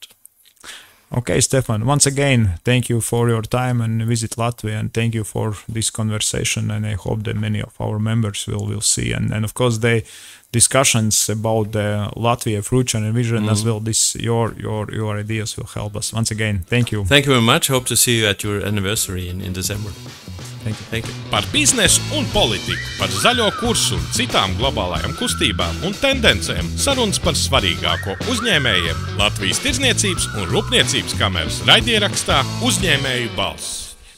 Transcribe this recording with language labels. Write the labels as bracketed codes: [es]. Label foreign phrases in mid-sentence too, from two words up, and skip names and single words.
[en] Okay, Stefan, once again, thank you for your time and visit Latvia, and thank you for this conversation, and I hope that many of our members will see, and of course the discussions about the Latvia future and vision as well. This your ideas will help us. Once again, thank you. Thank you very much. Hope to see you at your anniversary in December. Thank you. [lv] Par biznesu un politiku, par zaļo kursu un citām globālajām kustībām un tendencēm sarunas par svarīgāko uzņēmējiem Latvijas Tirdzniecības un Rūpniecības kameras raidierakstā Uzņēmēju balss.